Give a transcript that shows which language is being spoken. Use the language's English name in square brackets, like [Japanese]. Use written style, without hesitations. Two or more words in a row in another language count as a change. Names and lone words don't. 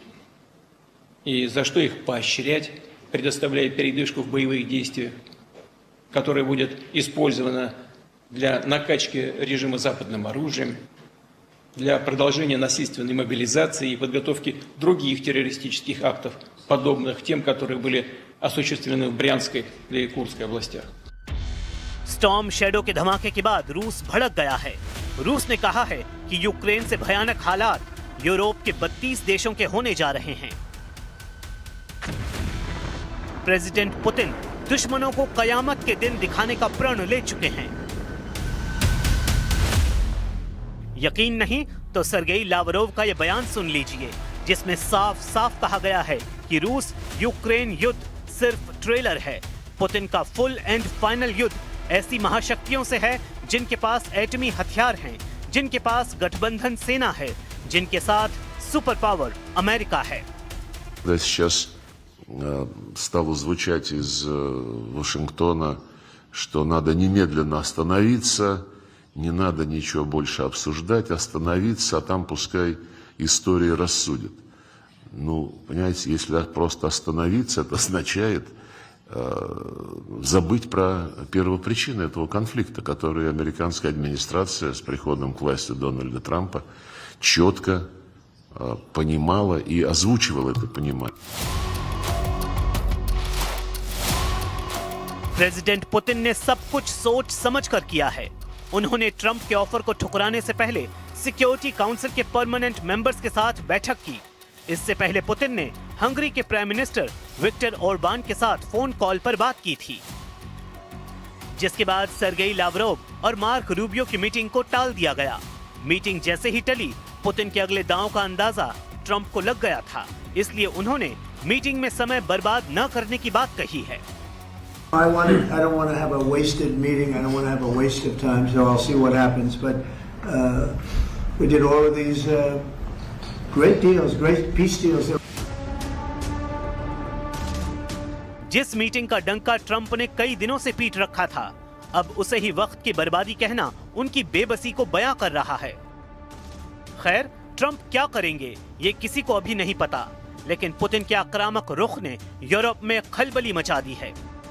[Russian] И за что их поощрять, предоставляя передышку в боевых действиях, которая будет использована для накачки режима западным оружием, для продолжения насильственной мобилизации и подготовки других террористических актов, подобных тем, которые были осуществлены в Брянской или Курской областях. [Hindi] स्टॉर्म शैडो के धमाके के बाद रूस भड़क गया है। रूस ने कहा है कि यूक्रेन से भयानक हालात यूरोप के 32 देशों के होने जा रहे हैं। प्रेसिडेंट पुतिन दुश्मनों को कयामत के दिन दिखाने का प्रण ले चुके हैं। यकीन नहीं तो सर्गेई लावरोव का यह बयान सुन लीजिए, जिसमें साफ साफ कहा गया है कि रूस यूक्रेन युद्ध सिर्फ ट्रेलर है। पुतिन का [English] full and final [Hindi] युद्ध ऐसी महाशक्तियों से है जिनके पास एटमी हथियार हैं, जिनके पास गठबंधन सेना है, जिनके साथ [English] super power [Hindi] अमेरिका है। [Russian] Сейчас стало звучать из Вашингтона, что надо немедленно остановиться, не надо ничего больше обсуждать, остановиться, а там пускай история рассудит. Ну, понимаете, если просто остановиться, это означает забыть про первопричины этого конфликта, который американская администрация с приходом к власти Дональда Трампа четко понимала и озвучивала это понимание. [Hindi] प्रेसिडेंट पुतिन ने सब कुछ सोच समझकर किया है। उन्होंने ट्रंप के ऑफर को ठुकराने से पहले [English] security council [Hindi] के [English] permanent members [Hindi] के साथ बैठक की। इससे पहले पुतिन ने हंगरी के [English] prime minister [Hindi] विक्टर ओरबान के साथ [English] phone call [Hindi] पर बात की थी, जिसके बाद सर्गेई लावरोव और मार्क रूबियो की मीटिंग को टाल दिया गया। मीटिंग जैसे ही टली, पुतिन के अगले दांव का अंदाजा ट्रंप को लग गया था, इसलिए उन्होंने मीटिंग में समय बर्बाद न करने की बात कही है। [English] I don't want to have a wasted meeting. I don't want to have a waste of time. So I'll see what happens. But we did all of these great deals, great peace deals. [Hindi] जिस मीटिंग का डंका ट्रंप ने कई दिनों से पीट रखा था, अब उसे ही वक्त की बर्बादी कहना उनकी बेबसी को बयां कर रहा है। खैर, ट्रंप क्या करेंगे ये किसी को अभी नहीं पता, लेकिन पुतिन के आक्रामक रुख ने यूरोप में खलबली मचा दी है।